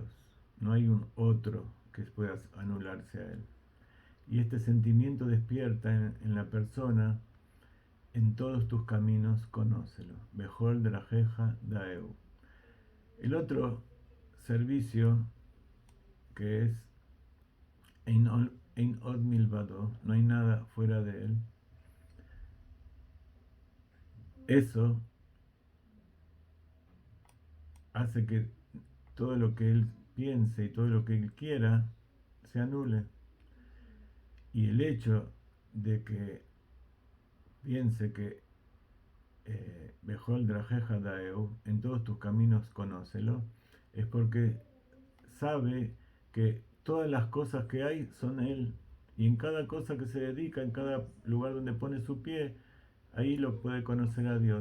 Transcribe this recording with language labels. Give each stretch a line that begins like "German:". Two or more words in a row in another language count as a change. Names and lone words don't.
Spanish: No hay un otro que pueda anularse a él. Y este sentimiento despierta en la persona: en todos tus caminos conócelo.
Hebrew: בכל דרכיך דעהו.
Spanish: El otro servicio, que es
Hebrew: אין עוד מלבדו,
Spanish: no hay nada fuera de él, eso hace que todo lo que él piense y todo lo que él quiera se anule. Y el hecho de que piense que
Hebrew: בכל דרכיך דעהו,
Spanish: en todos tus caminos conócelo, es porque sabe que todas las cosas que hay son él, y en cada cosa que se dedica, en cada lugar donde pone su pie, ahí lo puede conocer a Dios.